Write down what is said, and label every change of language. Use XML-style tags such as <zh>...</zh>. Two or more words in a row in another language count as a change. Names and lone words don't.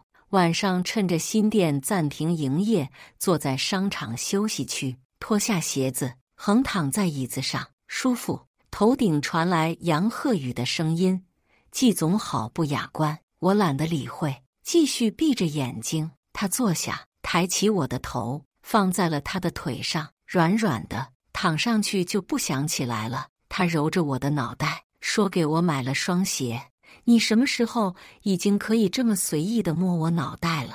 <zh>晚上趁着新店暫停營業，坐在商場休息區，脫下鞋子，橫躺在椅子上，舒服。頭頂傳來楊鶴宇的聲音：“季總好不雅觀。” 我懶得理會，繼續閉着眼睛。他坐下，抬起我的頭，放在了他的腿上，軟軟的，躺上去就不想起來了。他揉着我的腦袋，說給我買了雙鞋。你什麼時候已經可以這麼隨意地摸我腦袋了？</zh>